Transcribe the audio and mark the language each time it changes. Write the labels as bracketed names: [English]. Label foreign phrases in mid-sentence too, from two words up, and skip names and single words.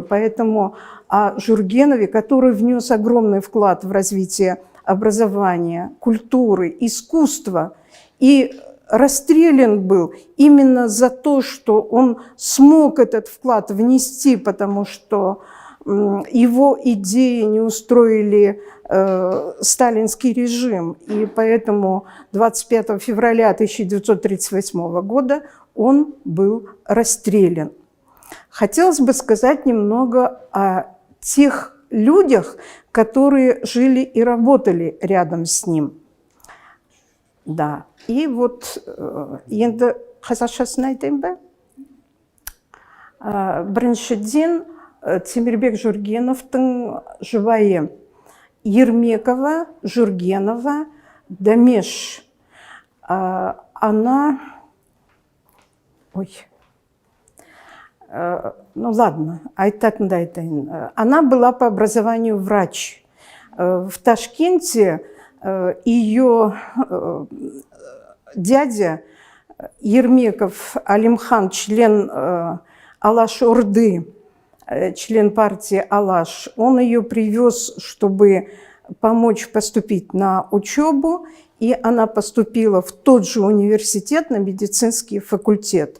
[Russian] Поэтому о Жургенове, который внес огромный вклад в развитие образования, культуры, искусства и расстрелян был именно за то, что он смог этот вклад внести, потому что его идеи не устроили сталинский режим, и поэтому 25 февраля 1938 года он был расстрелян. Хотелось бы сказать немного о тех людях, которые жили и работали рядом с ним. Да, и вот [Kazakh] енді қазақшасын айтайын ба? Біріншіден Темирбек Жургеновтың жұбайы Ермекова, Жургенова, Дамеш. [Russian] Она... Ой... Ну ладно, [Kazakh] айтатынды айтайын. [Russian] Она была по образованию врач. В Ташкенте ее дядя Ермеков Алимхан, член Алаш-Орды, член партии Алаш, он ее привез, чтобы помочь поступить на учебу, и она поступила в тот же университет, на медицинский факультет.